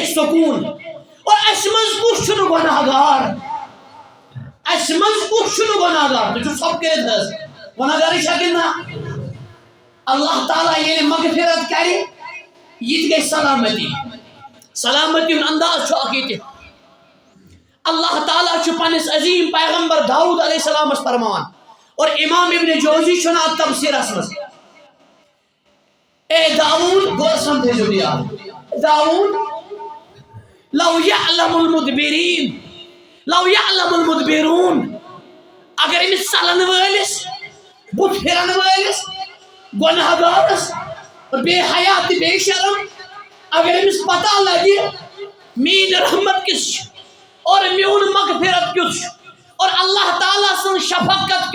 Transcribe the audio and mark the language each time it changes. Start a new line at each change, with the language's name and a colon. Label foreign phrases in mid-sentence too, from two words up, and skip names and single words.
Kashmiri: سکوٗن اور اسہِ منٛز کُس چھُنہٕ گۄناہ گار اسہِ منٛز کُس چھُنہٕ گۄناہ گار تُہۍ چھِو ژھۄپہٕ کٔرِتھ حظ گۄناہ گارٕے چھا کِنہٕ نہ اللہ تعالیٰ ییٚلہِ مغفرت کرِ یہِ تہِ گژھِ سلامتی ہُنٛد انداز چھُ اکھ ییٚتہِ اللہ تعالیٰ چھُ پننِس عظیٖم پیغمبر داؤد علیہ السلامس فرمان اور امام ابن جوزی چھُ ونان تفسیرس منٛز اے داؤد
Urdu: غور سمجھو
Kashmiri: یاد داؤد
Arabic: لو یعلم المدبرون
Kashmiri: اگر أمِس ژلن وٲلِس بُتھ پھِرن وٲلِس گۄناہ گارس اور بے حیا تہٕ بے شرم اگر أمِس پتہ لگہِ میٲنۍ رحمت کِس چھِ اور میون مغفرت کیُتھ چھُ اور اللہ تعالیٰ سٕنٛز شفقت